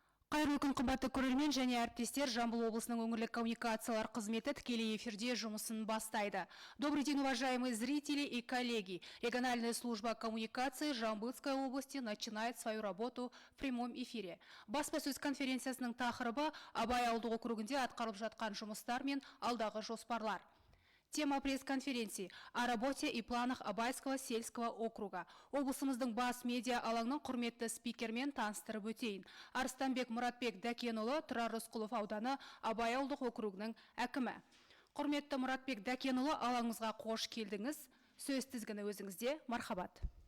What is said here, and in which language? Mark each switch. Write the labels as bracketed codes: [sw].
[kk] Қайырлы күн, қымбатты көрермен және әріптестер. Жамбыл облысының өңірлік коммуникациялар қызметі тікелей эфирде жұмысын бастайды. [ru] Добрый день, уважаемые зрители и коллеги. Региональная служба коммуникации Жамбылской области начинает свою работу в прямом эфире. [kk] Баспасөз конференциясының тақырыбы Абай ауылдық округінде атқарылып жатқан жұмыстар мен алдағы жоспарлар. [ru] Тема пресс-конференции о работе и планах Абайского сельского округа. [kk] Облысымыздың бас медиа алаңның құрметті спикермен таныстырып өтейін. Арыстанбек Мұратбек Дәкенұлы, Тұрар Рысқұлов ауданы Абай ауылдық округінің әкімі. Құрметті Мұратбек Дәкенұлы, алаңымызға қош келдіңіз. Сөз тізгіні өзіңізде. Мархабат.